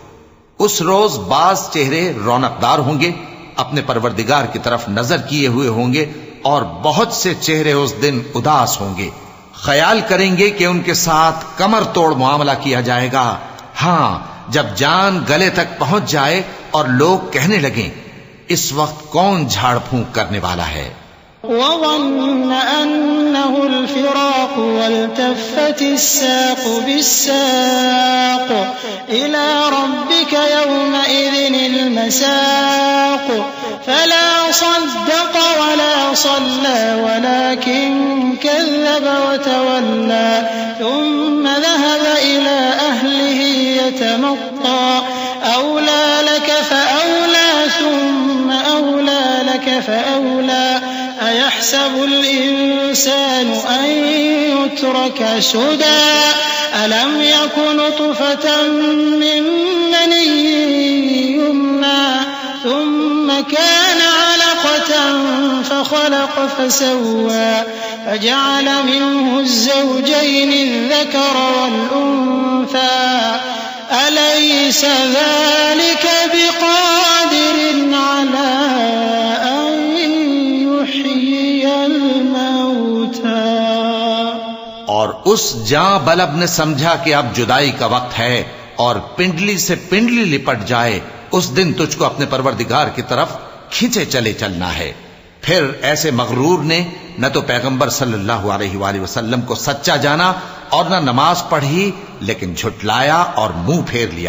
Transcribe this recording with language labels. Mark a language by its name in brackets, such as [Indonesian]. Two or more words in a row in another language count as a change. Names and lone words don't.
[Urdu] اس روز بعض چہرے رونقدار ہوں گے، اپنے پروردگار کی طرف نظر کیے ہوئے ہوں گے، اور بہت سے چہرے اس دن اداس ہوں گے. خیال کریں گے کہ ان کے ساتھ کمر توڑ معاملہ کیا جائے گا. ہاں، جب جان گلے تک پہنچ جائے اور لوگ کہنے لگیں، اس وقت کون جھاڑ پھونک کرنے والا ہے? [Arabic] وظن أنه الفراق والتفت الساق بالساق إلى ربك يومئذ المساق فلا صدق ولا صلى ولكن كذب وتولى ثم ذهب إلى أهله يتمطى أولى لك فأولى ثم أولى لك فأولى أيحسب الإنسان أن يترك سدى ألم يك نطفة من مني يمنى ثم كان علقة فخلق فسوى فجعل منه الزوجين الذكر والأنثى أليس ذلك بقادر على أن يحيي الموتى। [Urdu] اور اس جاں بلب نے سمجھا کہ اب جدائی کا وقت ہے اور پنڈلی سے پنڈلی لپٹ جائے، اس دن تجھ کو اپنے پروردگار کی طرف کھینچے چلے چلنا ہے. پھر ایسے مغرور نے نہ تو پیغمبر [Arabic] صلى الله عليه وسلم [Urdu] کو سچا جانا اور نہ نماز پڑھی، لیکن جھٹلایا اور منہ پھیر لیا.